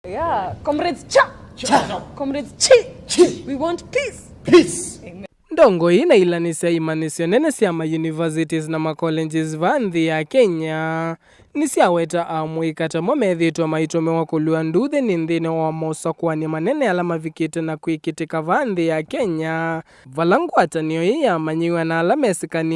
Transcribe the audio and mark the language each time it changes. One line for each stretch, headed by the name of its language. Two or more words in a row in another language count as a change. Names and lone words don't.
English: Yeah, comrades cha. Comrades chi. We want peace. Amen.
Kamba: Ndongoi na ilanisya imanyisyo nene syama universities na colleges vanthi ya Kenya nisyaweta amuika ta momethitwa maitomewa kuuluwa nduuthi ni nthini wa usakuani manene ala mavikite na kwikitika vanthi ya Kenya vala ngwatanio ya amanyiwa na ala mesikanie